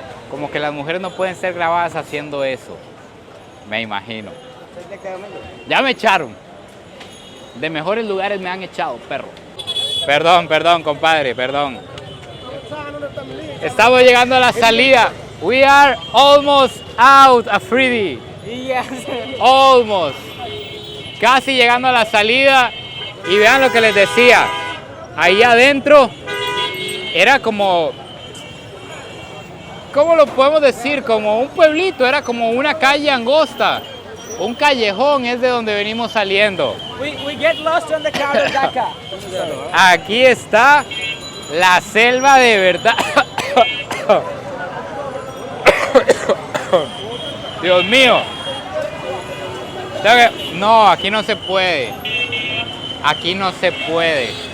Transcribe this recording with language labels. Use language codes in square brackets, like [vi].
[es] Como que las mujeres no pueden ser grabadas haciendo eso. Me imagino. Ya me echaron. De mejores lugares me han echado, perro. Perdón, compadre, perdón. Estamos llegando a la salida. [en] We are almost out, Afridi. Yes. Almost. [es] Casi llegando a la salida. Y vean lo que les decía. Ahí adentro era como... ¿Cómo lo podemos decir? Como un pueblito. Era como una calle angosta. Un callejón es de donde venimos saliendo. [en] We get lost on the crowded Dhaka. [es] Aquí está la selva de verdad. Dios mío. No, aquí no se puede. Aquí no se puede.